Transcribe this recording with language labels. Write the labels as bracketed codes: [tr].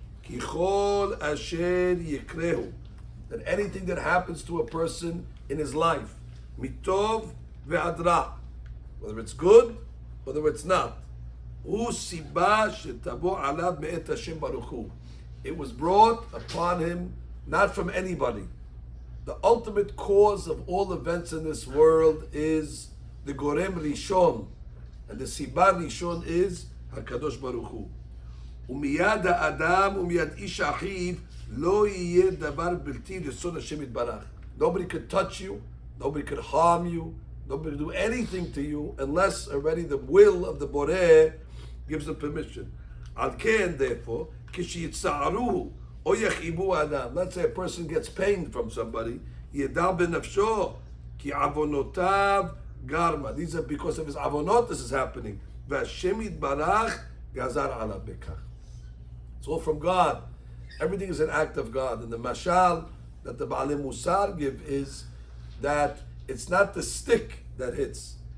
[he] Kichol asher yikrehu, [en] that anything that happens to a person in his life, [he] mitov ve'adra, [en] whether it's good, whether it's not, [he] hu siba shetabo alav me'et Hashem baruch hu, [en] it was brought upon him not from anybody. The ultimate cause of all events in this world is the gorem rishon, and the siba rishon is HaKadosh Baruch Hu. [he] ומייד האדם ומייד איש אחיו לא יהיה דבר בלתי רצון השם יתברך. [en] Nobody could touch you, nobody could harm you, nobody could do anything to you unless already the will of the Boreh gives the permission. [he] על כן, [en] therefore, [he] כשיצערוהו או יכאיבו האדם, [en] let's say a person gets pain from somebody, [he] ידע בנפשו כי עוונותיו גרמה. [en] These are because of his avonot this is happening. [he] והשם יתברך גזר עליו בכך. [en] It's all from God. Everything is an act of God. And the mashal that the Baalei Musar give is that it's not the stick that hits.